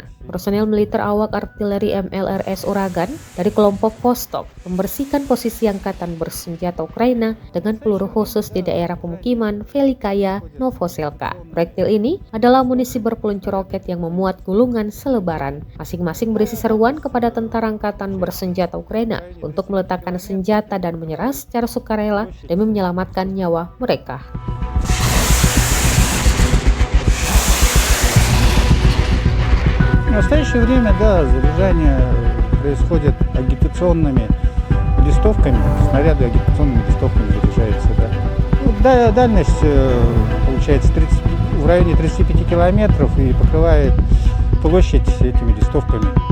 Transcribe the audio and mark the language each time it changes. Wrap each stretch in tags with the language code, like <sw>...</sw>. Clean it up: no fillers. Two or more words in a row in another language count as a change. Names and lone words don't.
<id>Personel militer awak artileri MLRS Uragan dari kelompok Vostok membersihkan posisi angkatan bersenjata Ukraina dengan peluru khusus di daerah pemukiman Velikaya, Novoselka. Proyektil ini adalah amunisi berpeluncur roket yang memuat gulungan selebaran. Masing-masing berisi seruan kepada tentara angkatan bersenjata Ukraina untuk meletakkan senjata dan menyerah secara sukarela demi menyelamatkan nyawa mereka.</id> <ru>В настоящее время, да, заряжание происходит агитационными листовками, снаряды агитационными листовками заряжаются, да. Дальность получается в районе 35 километров и покрывает площадь этими листовками.</ru>